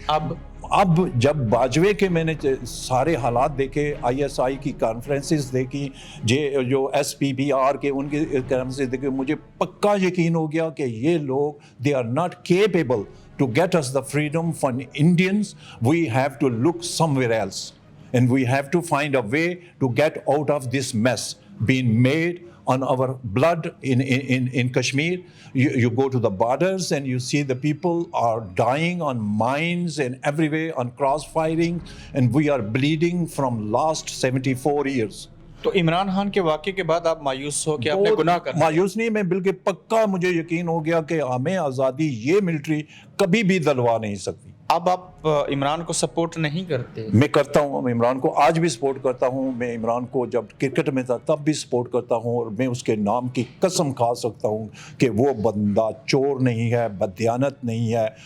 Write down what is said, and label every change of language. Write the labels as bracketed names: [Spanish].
[Urdu] اب جب باجوے کے میں نے سارے حالات دیکھے, آئی ایس آئی کی کانفرنسز دیکھی, جو ایس پی بی آر کے ان کے کانفرنسز دیکھے, مجھے پکا یقین ہو گیا کہ یہ لوگ [English] They are not capable to get us the freedom from Indians. We have to look somewhere else and we have to find a way to get out of this mess being made on our blood in Kashmir. You go to the borders and you see the people are dying on mines and everywhere on cross firing, and we are bleeding from last 74 years. [Urdu] تو عمران خان کے واقعے کے بعد آپ مایوس ہو کہ آپ نے گناہ کر مایوس نہیں, میں بلکہ پکا مجھے یقین ہو گیا کہ ہمیں آزادی یہ ملٹری کبھی بھی دلوا نہیں سکتی. اب آپ عمران کو سپورٹ نہیں کرتے؟ میں کرتا ہوں, میں عمران کو آج بھی سپورٹ کرتا ہوں. میں عمران کو جب کرکٹ میں تھا تب بھی سپورٹ کرتا ہوں, اور میں اس کے نام کی قسم کھا سکتا ہوں کہ وہ بندہ چور نہیں ہے, بددیانت نہیں ہے.